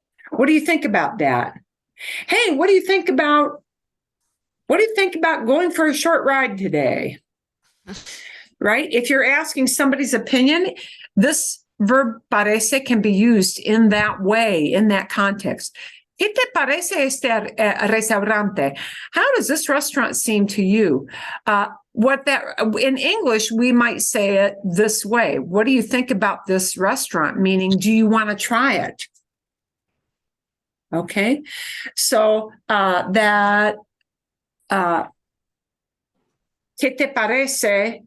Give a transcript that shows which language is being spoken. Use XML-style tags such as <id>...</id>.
<en>What do you think about that? Hey, what do you think about going for a short ride today? Right? If you're asking somebody's opinion, this verb parece can be used in that way, in that context.</en> <es>¿Qué te parece este restaurante?</es> <en>How does this restaurant seem to you? In English, we might say it this way. What do you think about this restaurant? Meaning, do you want to try it? Okay. So that</en> <es>¿qué te parece?</es>